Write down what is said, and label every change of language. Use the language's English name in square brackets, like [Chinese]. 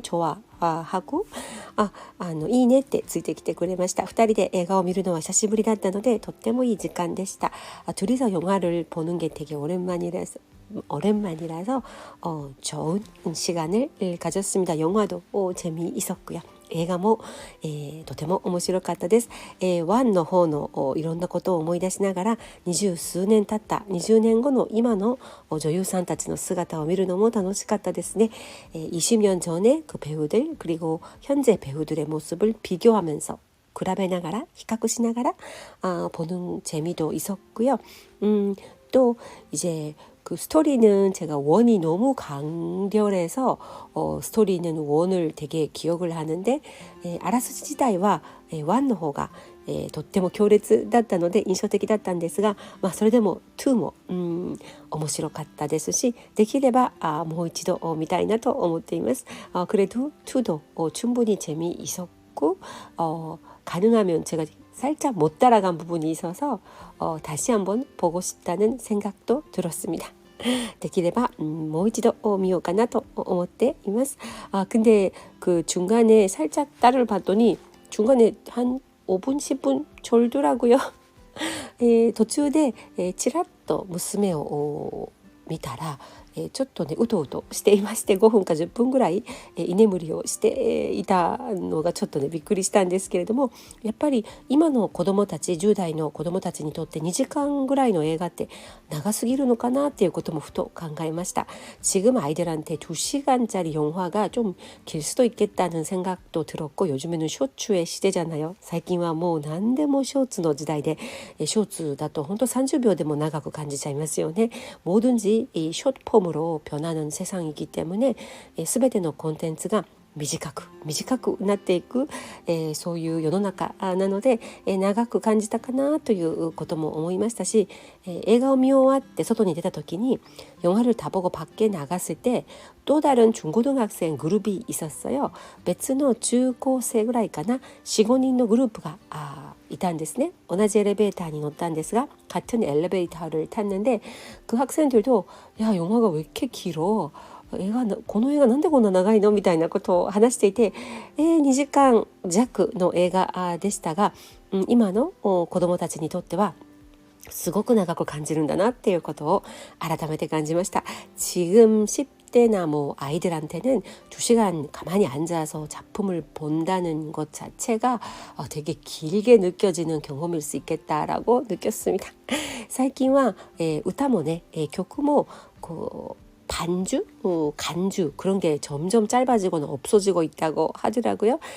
[Korean] 좋아하고 [Japanese] いいねってついてきてくれました. 2人で映画を見るのは久しぶりだったのでとってもいい時間でした. [Korean] 둘이서 영화를 보는 게 되게 오랜만이라서 좋은 시간을 가졌습니다. 영화도 재미있었고요. [Japanese] 映画も、とても面白かったです。1の方のいろんなことを思い出しながら20数年経った20年後の今の女優さんたちの姿を見るのも楽しかったですね。 [Korean] 20년 전에 그 배우들 그리고 현재 배우들의 모습을 비교하면서 [Japanese] 比べながら比較しながら [Korean] 보는 재미도 있었고요. 또 이제 그 스토리는 제가 원이 너무 강렬해서 스토리는 원을 되게 기억을 하는데 [Japanese] 아라수지自体は1の方がとっても強烈だったので印象的だったんですが、それでも2も面白かったですしできればもう一度見たいなと思っています. [Korean] 그래도 2도 충분히 재미있었고 가능하면 제가 살짝 못 따라간 부분이 있어서 다시 한번 보고 싶다는 생각도 들었습니다. [Japanese] できればもう一度見ようかなと思っています. [Korean] 근데 그 중간에 살짝 딸을 봤더니 중간에 한 5분 10분 졸더라고요. [Japanese] 途中でちらっと娘を見たらちょっとねうとうとしていまして5分か10分ぐらい居眠りをしていたのがちょっとねびっくりしたんですけれどもやっぱり今の子どもたち10代の子どもたちにとって2時間ぐらいの映画って長すぎるのかなっていうこともふと考えました. [Korean] 지금 아이들한테 2시간짜리 영화가 좀 길 수도 있겠다는 생각도 들었고 요즘에는 쇼츠의 시대잖아요. [Japanese] 最近はもう何でもショーツの時代でショーツだと本当30秒でも長く感じちゃいますよね. [Korean] 뭐든지 이 숏폼으로 변하는 세상이기 때문에 [Japanese] 全てのコンテンツが短くなっていく、そういう世の中なので、長く感じたかなということも思いましたし、映画を見終わって外に出た時に [Korean] 영화를 다 보고 밖에 나갔을 때 또 다른 중고등학생 그룹이 있었어요. [Japanese] 別の中高生ぐらいかな 4、5人のグループがいたんですね. 同じエレベーターに乗ったんですが [Korean] 같은 엘리베이터를 탔는데 그 학생들도 야 영화가 왜 이렇게 길어? [Japanese] この映画なんでこんな長いのみたいなことを話していて、2時間弱の映画でしたが、今の子どもたちにとってはすごく長く感じるんだなっていうことを改めて感じました. [Korean] 지금 10대나 뭐 아이들한테는 2시간 가만히 앉아서 작품을 본다는 것 자체가 되게 길게 느껴지는 경험일 수 있겠다라고 느꼈습니다. [Japanese] 最近は歌もね曲もこう [Korean] 반주, 간주 그런 게 점점 짧아지거나 없어지고 있다고 하더라고요.